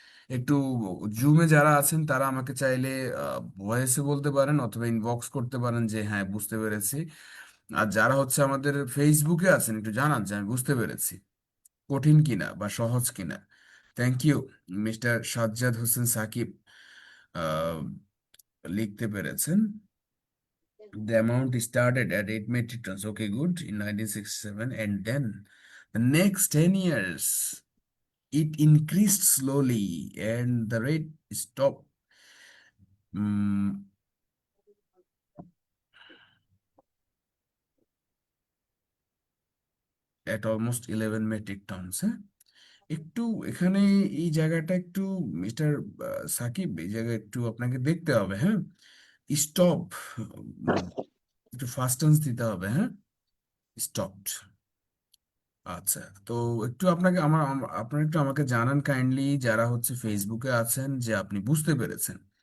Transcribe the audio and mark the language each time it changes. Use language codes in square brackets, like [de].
[bn] একটু জুমে যারা আছেন তারা আমাকে চাইলে ভয়েসে বলতে পারেন অথবা ইনবক্স করতে পারেন যে হ্যাঁ বুঝতে পেরেছি। আর যারা হচ্ছে আমাদের ফেসবুকে আছেন, একটু জানান যে আমি বুঝতে পেরেছি, কঠিন কিনা বা সহজ কিনা। [en] Thank you. [bn] Mister Sajjad Hossain Shakib আহ, লিখতে পেরেছেন। [en] The amount started at 8 metric tons. Okay, good. In 1967, and then the next 10 years, it increased slowly, and the rate stopped um, at almost 11 metric tons. [bn] হ্যাঁ, একটু এখানে এই জায়গাটা একটু মিস্টার সাকিব, এই জায়গায় একটু আপনাকে দেখতে হবে, হ্যাঁ। স্টপ, একটু ফাস্ট টেন্স দিতে হবে, হ্যাঁ। স্টপড। আচ্ছা, তো একটু আপনাকে আপনার একটু আমাকে জানান কাইন্ডলি, যারা হচ্ছে ফেসবুকে আছেন, যে আপনি বুঝতে পেরেছেন।